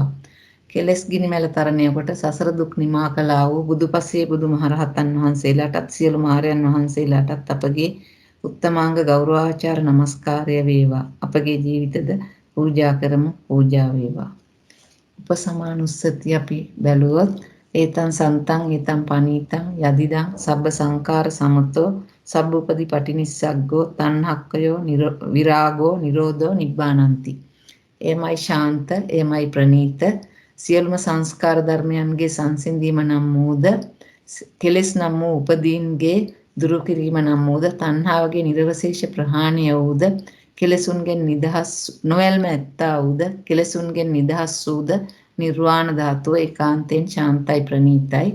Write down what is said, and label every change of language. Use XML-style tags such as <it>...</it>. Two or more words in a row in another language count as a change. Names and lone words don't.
<si>කෙලස් ගිනි මැල තරණය කොට සසර දුක් නිමා කළා වූ බුදුපසේ බුදු මහරහතන් වහන්සේලාටත් සියලු මාරයන් වහන්සේලාටත් අපගේ උත්තමාංග ගෞරවාචාර නමස්කාරය වේවා. අපගේ ජීවිතද පූජා කරමු පූජා වේවා. උපසමානුස්සති අපි බැලුවොත්</si> <pi>ඒතං සන්තං ඒතං පනීතං යදිදං සබ්බ සංකාර සමතෝ සබ්බ උපදි පටිනිස්සග්ගෝ තණ්හක්කයෝ විරාගෝ නිරෝධෝ නිබ්බානಂತಿ.</pi> <si>එමයි ශාන්ත එමයි ප්‍රණීත සියලුම සංස්කාර ධර්මයන්ගේ සංසිඳීම නම් වූද කෙලෙස් නම් වූ උපදීන්ගේ දුරු කිරීම නම් වූද තණ්හාවගේ නිර්වශේෂ ප්‍රහාණය වූද කෙලෙසුන්ගෙන් නිදහස් නොවැල්ම ඇත්තා වූද කෙලෙසුන්ගෙන් නිදහස් වූද නිර්වාණ ධාතුව ඒකාන්තයෙන් ශාන්තයි ප්‍රණීතයි.</si>